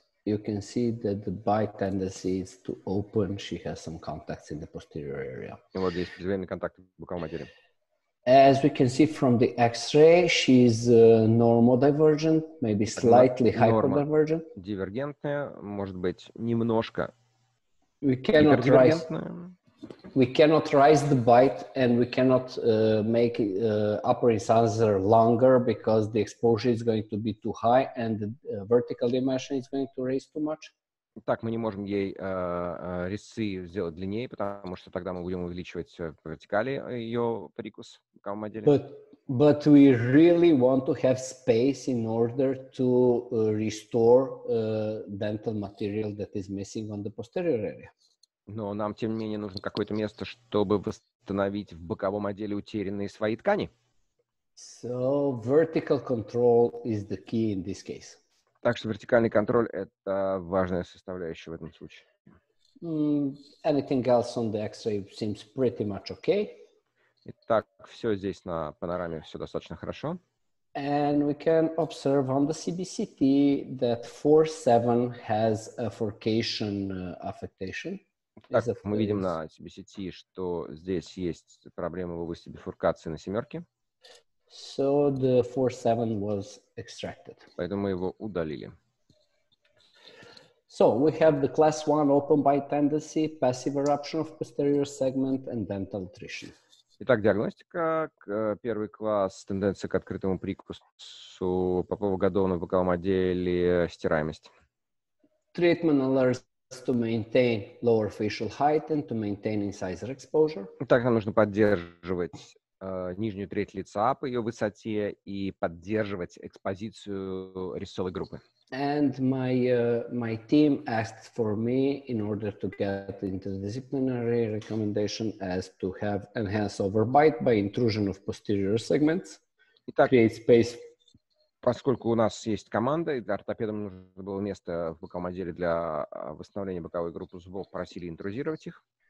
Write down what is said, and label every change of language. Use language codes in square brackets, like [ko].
[en] you can see that the bite tendency is to open. She has some contacts in the posterior area. [ru] И вот здесь преждевременный контакт в боковом отделе. [en] As we can see from the X-ray, she's normodivergent, maybe slightly hyperdivergent. [ru] Дивергентная, может быть, немножко [en] We [ru] гипердивергентная. [en] cannot rise the bite, and we cannot make upper incisor longer because the exposure is going to be too high and the vertical dimension is going to raise too much. [ru] Так, мы не можем ей резцы сделать длиннее, потому что тогда мы будем увеличивать по вертикали ее прикус в боковом отделе. [en] But we really want to have space in order to restore dental material that is missing on the posterior area. [ru] Но нам, тем не менее, нужно какое-то место, чтобы восстановить в боковом отделе утерянные свои ткани. [en] So vertical control is the key in this case. [ru] Так что вертикальный контроль – это важная составляющая в этом случае. [en] Anything else on the X-ray seems pretty much okay. [ru] Итак, все здесь на панораме, все достаточно хорошо. [en] And we can observe on the CBCT that 4-7 has a forcation affectation. [ru] Так, мы видим на CBCT, что здесь есть проблемы в области бифуркации на семерке. [en] So the 4-7 was extracted. [ru] Поэтому мы его удалили. [en] So we have the class 1 open bite tendency, passive eruption of posterior segment, and dental attrition. [ru] Итак, диагностика. Первый класс, тенденция к открытому прикусу, попово-годовно в боковом отделе, стираемость. [en] Treatment alerts to maintain lower facial height and to maintain incisor exposure. [ru] Так, нам нужно поддерживать нижнюю треть лица по ее высоте и поддерживать экспозицию резцовой группы. [en] And my team asked for me in order to get the interdisciplinary recommendation as to have enhanced overbite by intrusion of posterior segments. [ru] Итак, [en] create space. [ru] Поскольку у нас есть команда, и ортопедам нужно было место в боковом отделе для восстановления боковой группы зубов, просили интрузировать их.